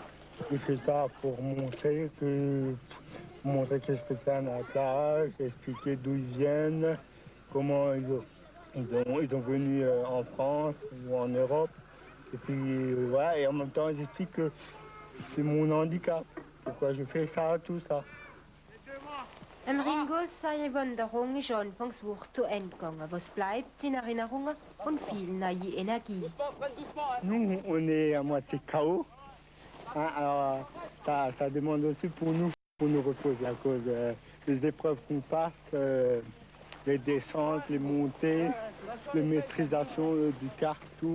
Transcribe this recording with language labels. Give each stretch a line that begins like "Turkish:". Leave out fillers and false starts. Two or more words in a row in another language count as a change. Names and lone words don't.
French: J'ai fait ça pour montrer que je fais ça à la plage, expliquer d'où ils viennent, comment ils ont venu en France ou en Europe. Et puis voilà, et en même temps j'explique que c'est mon handicap, pourquoi je fais ça, tout ça.
German: Im Ringo seine Wanderung ist anfangs Wucht zu Ende gegangen. Was bleibt, sind Erinnerungen und viel neue Energie.
French: Nous, on est à moitié KO. Hein, alors, ça demande aussi pour nous reposer à cause des épreuves qu'on passe, les descentes, les montées, les maîtrisations du kart, tout.